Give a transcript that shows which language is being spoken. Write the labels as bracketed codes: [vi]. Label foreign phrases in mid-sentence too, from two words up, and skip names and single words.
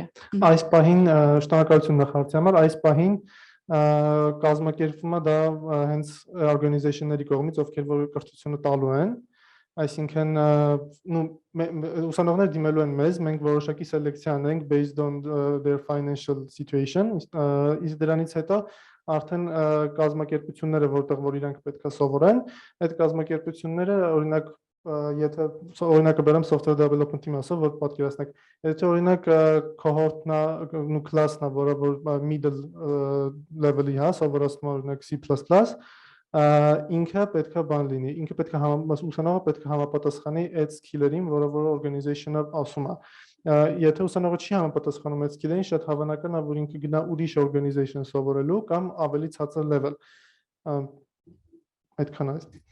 [hy] Այս պահին շնորհակալություն նախարարի համար, այս պահին կազմակերպվում է դա հենց organization-ների կողմից, ովքեր որ կրթությունը տալու են, այսինքն ուսանողները դիմելու են մեզ, մենք որոշակի սելեկցիա անենք [en] based on their financial situation, [hy] իսկ դրանից հետո արդեն կազմակերպությունները, որտեղ որ իրանք պետք է սովորեն, այդ կազմակերպությունները, օրինակ, եթե օրինակը բերեմ [en] software development- [hy] ի մասով, որ պատկերացնեք, եթե օրինակ cohort-ն ու class-ն է, որը որ [en] middle level- [hy] ի հա, սովորացնում օրինակ C++, ինքը պետք է բան լինի, ինքը պետք է ուսանողը պետք է համապատասխանի այդ skill-երին, որը որ organization-ը ասում է։ Եթե ուսանողը չի համապատասխանում այդ skill-երին, շատ հավանական է, որ ինքը գնա ուրիշ organization սովորելու կամ ավելի ցածր level։ Այդքան է։